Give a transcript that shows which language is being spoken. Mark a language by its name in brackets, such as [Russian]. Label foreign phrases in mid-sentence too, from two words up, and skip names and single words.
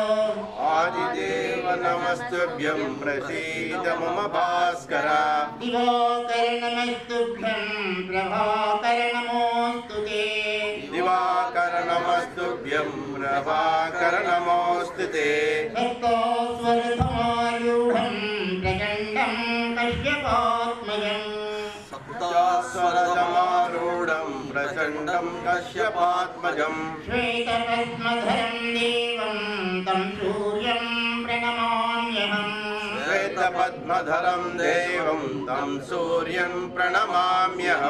[Sanskrit] आदिदेव नमस्तुभ्यं प्रसीद मम भास्कर। दिवाकर नमस्तुभ्यं प्रभाकर नमोस्तुते। दिवाकर नमस्तुभ्यं प्रभाकर नमोस्तुते। भक्तोस्वरथमारूढं प्रचण्ड సప్తాస్వరథం కశ్యపాత్మజం సప్తాస్వరథమారూఢం ప్రచండం కశ్యపాత్మజం శ్వేతపద్మధరం దేవం తం సూర్యం ప్రణమామ్యహం శ్వేతపద్మధరం దేవం తం సూర్యం ప్రణమామ్యహం